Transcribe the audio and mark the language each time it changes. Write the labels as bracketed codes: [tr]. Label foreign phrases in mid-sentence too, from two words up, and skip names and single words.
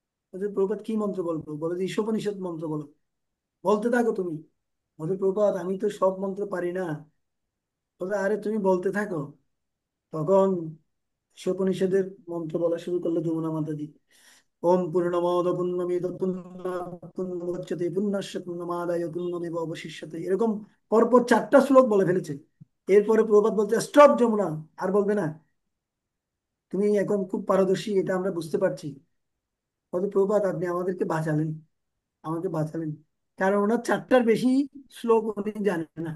[bn] বলছে প্রভুপাদ কি মন্ত্র বলবো? বলে যে ঈশোপনিষদ মন্ত্র বলো। বলতে থাকো তুমি। বলছে প্রভুপাদ আমি তো সব মন্ত্র পারি না। বলে আরে তুমি বলতে থাকো। তখন ঈশোপনিষদের মন্ত্র বলা শুরু করলো যমুনা মাতাজি। [sa] ওম পূর্ণমদ পূর্ণমিদ পূর্ণমুদচ্যতে পূর্ণস্য পূর্ণমাদায় পূর্ণমেব অবশিষ্যতে, [bn] এরকম পরপর 4টা শ্লোক বলে ফেলেছে। এরপরে প্রভুপাদ বলছে স্টপ যমুনা, আর বলবে না, তুমি এখন খুব পারদর্শী, এটা আমরা বুঝতে পারছি। বলছে প্রভুপাদ আপনি আমাদেরকে বাঁচালেন, আমাকে বাঁচালেন। কারণ ওনার 4টার বেশি শ্লোক উনি জানেন না।